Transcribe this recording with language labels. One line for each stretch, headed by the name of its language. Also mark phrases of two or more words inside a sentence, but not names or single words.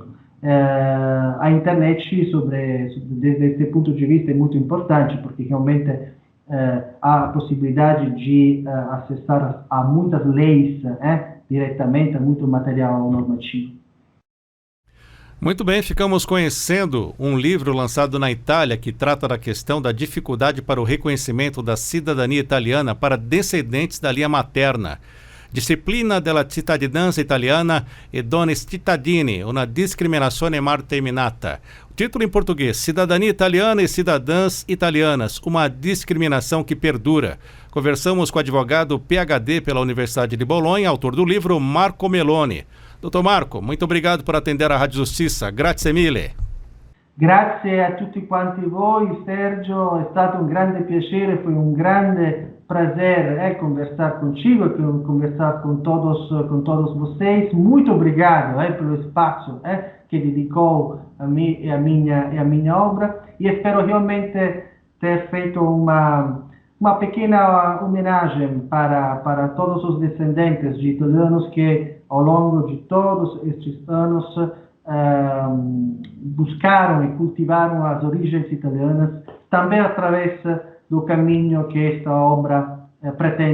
Portuguese: A internet, desde esse ponto de vista, é muito importante, porque realmente há a possibilidade de acessar a muitas leis diretamente, a muito material normativo. Muito bem, ficamos conhecendo um livro lançado na Itália que trata da questão da dificuldade para o reconhecimento da cidadania italiana para descendentes da linha materna. Disciplina della cittadinanza italiana e dones cittadini, una discriminazione mal terminata. O título em português: Cidadania italiana e cidadãs italianas, uma discriminação que perdura. Conversamos com o advogado PhD pela Universidade de Bolonha, autor do livro, Marco Meloni. Doutor Marco, muito obrigado por atender a Rádio Justiça.
Italian: Grazie mille. Grazie a tutti quanti voi, Sergio, è stato un grande piacere,
Portuguese: foi un grande prazer conversar contigo e conversar com todos vocês. Muito obrigado pelo espaço que dedicou a mim e a minha obra, e espero realmente ter feito uma pequena homenagem para todos os descendentes de italianos que ao longo de todos estes anos buscaram e cultivaram as origens italianas, também através do caminho que esta obra pretende indicar.